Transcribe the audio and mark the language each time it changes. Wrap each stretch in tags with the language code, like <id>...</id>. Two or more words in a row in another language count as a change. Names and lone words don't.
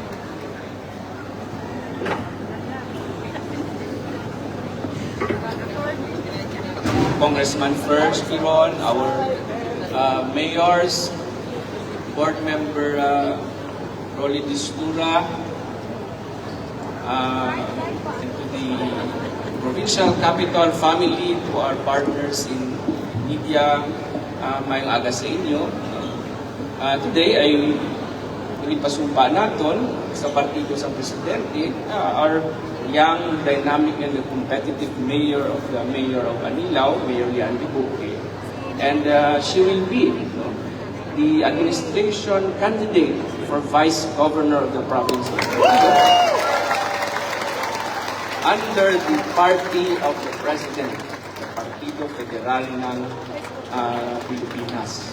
<en>Congressman First Kiron, our mayors, board member Rolly Distura, and to the provincial capital family, to our partners in media,</en> <hil>mayong aga sa inyo.</hil> <tl>Today ay pinipasumpa natin sa partido sa presidente,</tl> <en>our young, dynamic, and competitive mayor of Anilao, Mayor Lian Dibuque. And she will be the administration candidate for vice governor of the province of Anilao under the party of the president, the Partido Federal ng Pilipinas.</en>